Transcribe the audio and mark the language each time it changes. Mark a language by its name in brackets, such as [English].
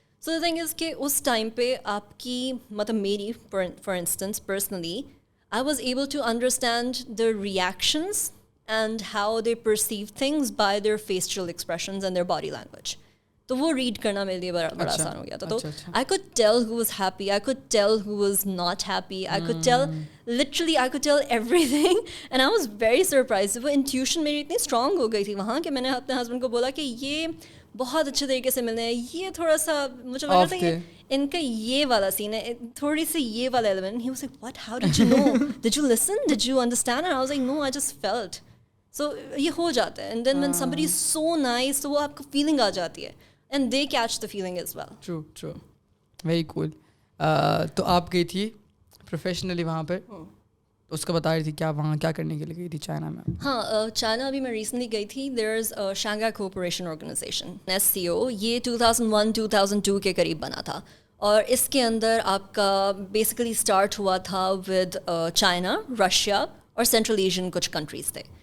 [English] so the thing is [Urdu] کہ اس time پہ آپ کی مطلب میری [English] For instance personally I was able to understand the reactions and how they perceive things by their facial expressions and their body language. [Urdu] تو وہ red کرنا میرے لیے بڑا آسان ہو گیا تھا. [English] تو I could tell who was happy, I could tell who was not happy, I could tell literally I could tell everything and I was very surprised. [Urdu] وہ intuition میری اتنی strong ہو گئی تھی وہاں کہ میں نے اپنے ہسبینڈ کو بولا کہ یہ بہت اچھے طریقے سے ملنے ہیں, یہ تھوڑا سا مجھے لگ رہا تھا کہ ان کا یہ والا سین ہے, تھوڑی سی یہ والا element. [English] He was like, what, how did you know, did you listen, did you understand? And I was like, no, I just felt. [Urdu] سو یہ ہو جاتا ہے, [English] and then when somebody is so nice [Urdu] تو وہ آپ کو فیلنگ آ جاتی ہے, [English] And they catch the feeling as well. True true, very cool. [Urdu] تو آپ گئی تھی پروفیشنلی وہاں پہ, اس کا بتا رہی تھی کیا وہاں کیا کرنے کے لیے گئی تھی چائنا میں؟ ہاں, چائنا ابھی میں ریسنٹلی گئی تھی. دیر از شانگھائی کوآپریشن آرگنائزیشن SCO, یہ 2001-2002 کے قریب بنا تھا, اور اس کے اندر آپ کا بیسیکلی اسٹارٹ ہوا تھا ود چائنا, رشیا اور سینٹرل ایشین کچھ کنٹریز تھے.